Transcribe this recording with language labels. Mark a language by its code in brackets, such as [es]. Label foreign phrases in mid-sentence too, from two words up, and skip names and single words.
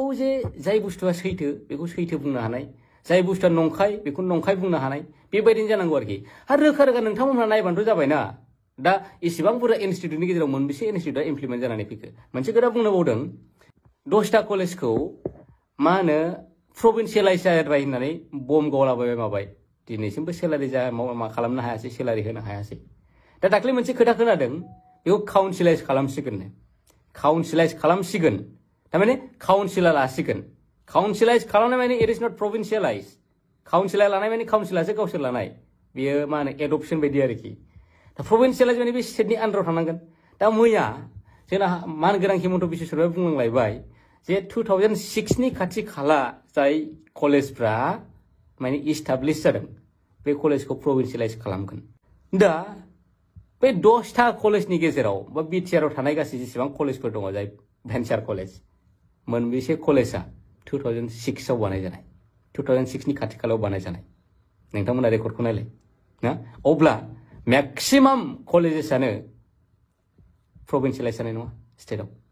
[brx] जे जाय बुस्थुआ सैथो बेखौ सैथो बुंनो हानाय जाय बुस्थुआ नंखाय बेखौ नंखाय बुंनो हानाय बेबायदिनो जानांगौ आरोखि आरो रोखा रोखा नोंथांमोनहा नायबानोथ' जाबायना दा इसेबां बुरजा इनस्टिट्युटनि गेजेराव मोनबेसे इनस्टिट्युटआ इमप्लिमेन्ट जानानै फैखो मोनसे खोथा बुंनो बावदों 10टा कलेजखौ मा होनो प्रभिन्सियेलाइज जाबाय होननानै बम गावलाबाय माबाय दिनैसिमबो सेलारि मा खालामनो हायासै सेलारि होनो हायासै दा दाख्लै मोनसे खोथा खोनादों बेखौ काउन्सिलाइज खालामसिगोन थारमाने काउन्सिला लासिगोन काउन्सिलाइज खालामनाय माने [en] it is not provincialise [brx] काउन्सिला लानाय माने काउन्सिलासो गावसोर लानाय बेयो मा होनो एडप्शन बायदि आरोखि दा प्रभिन्सियेलाइज माने बे स्टेटनि आन्दाराव थानांगोन दा मैया जोंना मानगोनां हिमन्त बिश्व शर्माया बुंलांलायबाय जे 2006नि खाथि खाला जाय कलेजफ्रा माने इस्टाब्लिश जादों बे कलेजखौ प्रभिन्सियेलाइज खालामगोन दा बे 10टा कलेजनि गेजेराव बा बिटिआरआव थानाय गासै जेसेबां कलेजफोर दङ जाय भेन्सार कलेज मोनबेसे कलेजआ 2006आव बानायजानाय 2006नि खाथि खालायाव बानायजानाय नोंथांमोना रेकर्डखौ नायलाय ना अब्ला मेक्सिमाम कलेजेसआनो प्रभिन्सियेलाइज जानाय नङा स्टेटआव